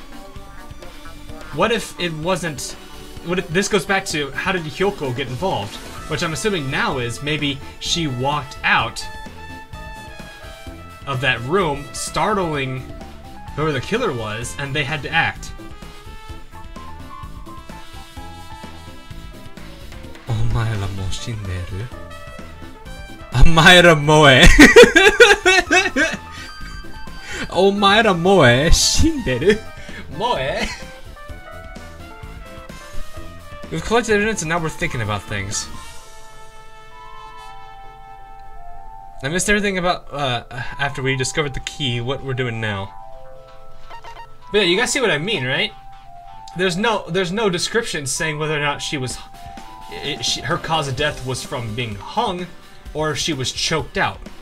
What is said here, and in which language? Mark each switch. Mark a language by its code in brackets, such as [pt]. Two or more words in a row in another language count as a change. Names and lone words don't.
[en] What if it wasn't... What if, this goes back to, how did Hyoko get involved? Which I'm assuming now is, maybe she walked out of that room, startling whoever the killer was, and they had to act. [ja] お前はもう死んでる. お前はもう。お前はもう死んでる. Moe. [en] We've collected evidence and now we're thinking about things. I missed everything about after we discovered the key, what we're doing now. But yeah, you guys see what I mean, right? There's no description saying whether or not she was her cause of death was from being hung or if she was choked out.